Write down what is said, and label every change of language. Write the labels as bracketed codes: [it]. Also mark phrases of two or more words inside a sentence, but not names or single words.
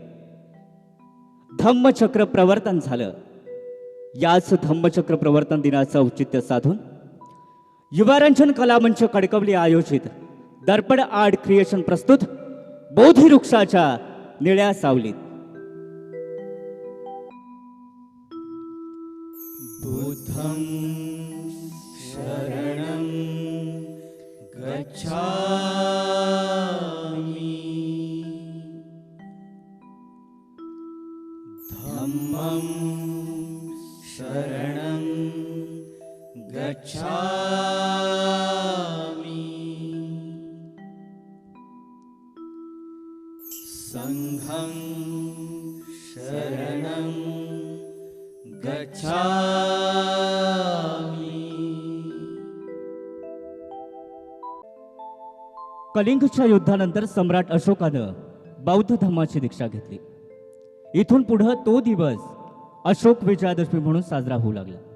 [mr] धम्मचक्र प्रवर्तन झालं. याच धम्मचक्र प्रवर्तन दिनाचं औचित्य साधून युवारंजन कलामंच कणकवली आयोजित दर्पण आर्ट क्रिएशन प्रस्तुत बोधी वृक्षाच्या निळ्या सावलीत. [pi] बुद्धं शरणं गच्छामि, धम्मं शरणं गच्छामि, संघं शरणं गच्छामि. [mr] कलिंगच्या युद्धानंतर सम्राट अशोकानं बौद्ध धम्माची दीक्षा घेतली. इथून पुढे तो दिवस अशोक विजयादशमी म्हणून साजरा होऊ लागला.